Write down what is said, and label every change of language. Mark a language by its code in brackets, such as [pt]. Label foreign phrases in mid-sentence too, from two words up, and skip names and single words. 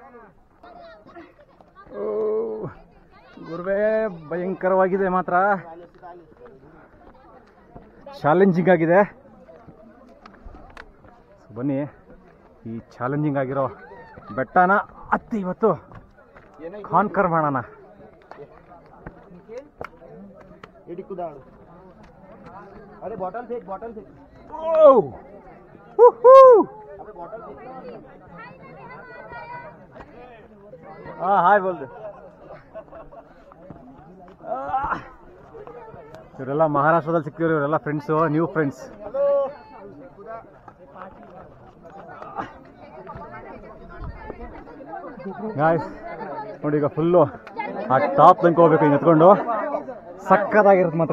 [kn] ಗುರುವೇ ಭಯಂಕರವಾಗಿದೆ ಮಾತ್ರ, ಚಾಲೆಂಜಿಂಗ್ ಆಗಿದೆ. ಬನ್ನಿ ಈ ಚಾಲೆಂಜಿಂಗ್ ಆಗಿರೋ ಬೆಟ್ಟನ ಹತ್ತಿ ಇವತ್ತು ಕಾನ್ಕರ್ ಮಾಡೋಣ. [hi] अरे बॉटल फेंक, बॉटल फेंक। अबे बॉटल फेंक। हाँ हाय बोल दे. [kn] ಇವರೆಲ್ಲ ಮಹಾರಾಷ್ಟ್ರದಲ್ಲಿ ಸಿಕ್ತಿದ್ರು, ಇವರೆಲ್ಲ ಫ್ರೆಂಡ್ಸು, [en] new friends. [kn] ಗಾಯ್ಸ್ ನೋಡಿ, ಈಗ ಫುಲ್ಲು ಆ ಟಾಪ್ ತನಕ ಹೋಗ್ಬೇಕು, ಹಿಂಗೆ ಎತ್ಕೊಂಡು ಸಕ್ಕತ್ತಾಗಿರುತ್ತೆ ಮಾತ್ರ.